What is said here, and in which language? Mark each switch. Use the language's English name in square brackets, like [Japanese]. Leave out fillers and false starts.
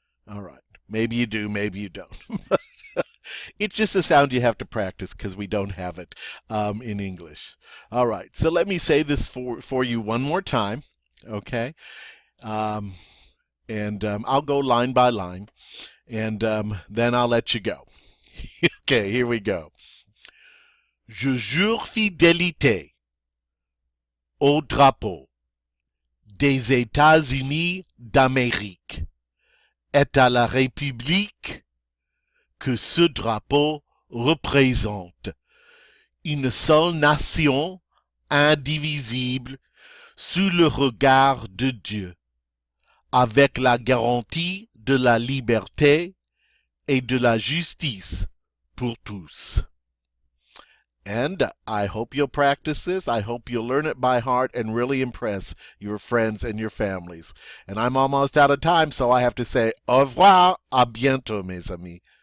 [English] All right. Maybe you do, maybe you don't. It's just a sound you have to practice because we don't have it in English. All right, so let me say this for you one more time, okay? I'll go line by line, and then I'll let you go. Okay, here we go. [French] Je jure fidélité au drapeau des États-Unis d'Amérique. Est à la République que ce drapeau représente une seule nation indivisible sous le regard de Dieu, avec la garantie de la liberté et de la justice pour tous. [English] And I hope you'll practice this. I hope you'll learn it by heart and really impress your friends and your families. And I'm almost out of time, so I have to say [French] au revoir, à bientôt, mes amis.